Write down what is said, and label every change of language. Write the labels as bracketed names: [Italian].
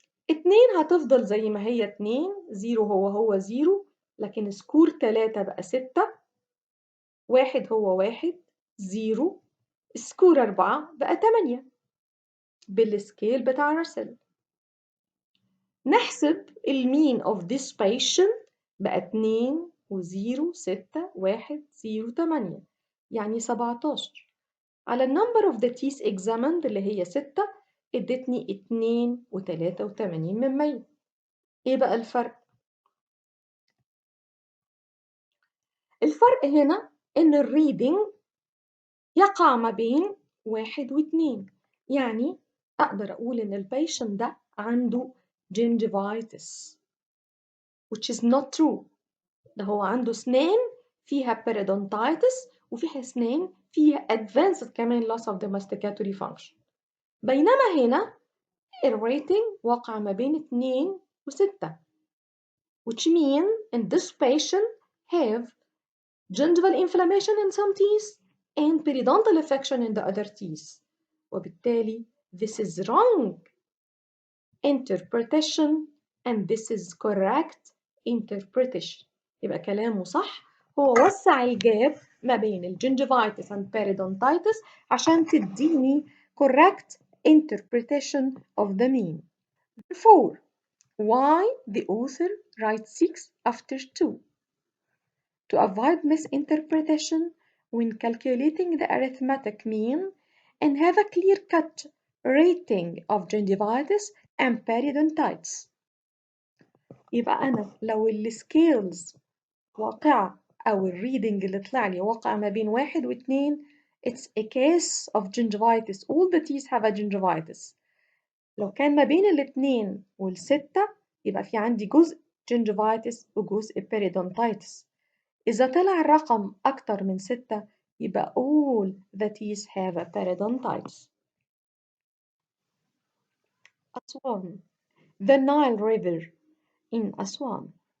[Arabic] 2 هتفضل زي ما هي 2، 0 هو 0، لكن سكور 3 بقى 6، 1 هو 1، 0، سكور 4 بقى 8 بالسكيل بتاع راسل. نحسب المين [English] of this patient [Arabic] بقى 2 و0 6 1 0 8 يعني 17. على [English] number of the teeth examined [Arabic] اللي هي 6 ادتني 2.83%. ايه بقى الفرق؟ الفرق هنا ان الريدنج يقع ما بين 1 و2، يعني اقدر اقول ان البيشنت ده عنده gingivitis [English] which is not true. [Arabic] ده هو عنده أسنان فيها periodontitis وفيها أسنان فيها advanced كمان [English] loss of the masticatory function. [Arabic] بينما هنا الريتنج وقع ما بين 2 و6 [English] which mean in this patient have gingival inflammation in some teeth and periodontal affection in the other teeth. وبالتالي this is wrong interpretation and this is correct interpretation. [Arabic] يبقى كلامه صح، هو وسع الجاب ما بين الجنجيفايتس and periodontitis عشان تديني [English] correct interpretation of the mean. Therefore, why the author writes 6 after 2? To avoid misinterpretation when calculating the arithmetic mean and have a clear-cut rating of gingivitis and periodontitis. [Arabic] يبقى أنا لو السكيلز واقعة أو الريدنج اللي طلع لي واقع ما بين 1 و 2 [English] it's a case of gingivitis. All the teeth have a gingivitis. [Arabic] لو كان ما بين الاتنين والستة يبقى في عندي جزء gingivitis وجزء periodontitis. إذا طلع الرقم أكتر من 6 يبقى [English] all the teeth have a periodontitis. أسوان. The Nile River in Aswan.